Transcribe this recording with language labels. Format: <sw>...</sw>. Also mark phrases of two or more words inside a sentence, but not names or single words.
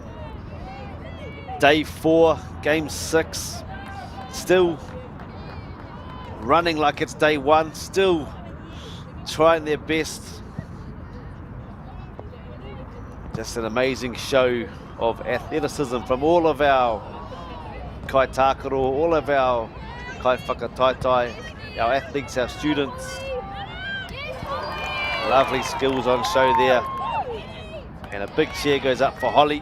<en>Day 4, game 6, still running like it's day 1, still trying their best. Just an amazing show of athleticism from all of our</en> <mi>kai tākaro,</mi> <en>all of our</en> <mi>kai whakataitai,</mi> <en>our athletes, our students. Lovely skills on show there. And a big cheer goes up for Holly.</en>